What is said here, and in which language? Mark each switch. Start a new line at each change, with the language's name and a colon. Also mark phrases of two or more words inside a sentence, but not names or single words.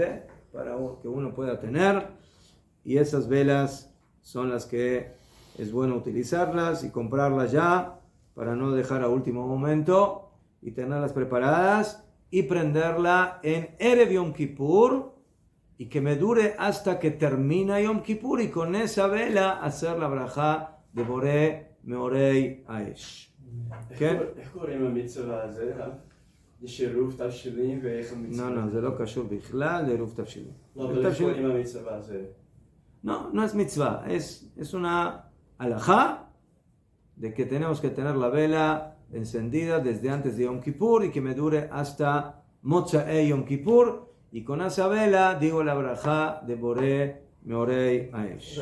Spanish: Para que uno pueda tener, y esas velas son las que es bueno utilizarlas y comprarlas ya para no dejar a último momento y tenerlas preparadas y prenderla en Erev Yom Kippur y que me dure hasta que termina Yom Kippur y con esa vela hacer la braja de
Hebrew: בורא מאורי האש. איך קוראים למצווה הזה, רב? לשירוף תבשילים ואיך המצווה? No, זה לא קשור בכלל לעירוב תבשילים. לא, אבל איך קוראים למצווה הזה?
Spanish: No es mitzvah, es una halajá de que tenemos que tener la vela encendida desde antes de Yom Kippur y que me dure hasta Motzei Yom Kippur y con esa vela digo la braja de
Hebrew: בורא מאורי האש.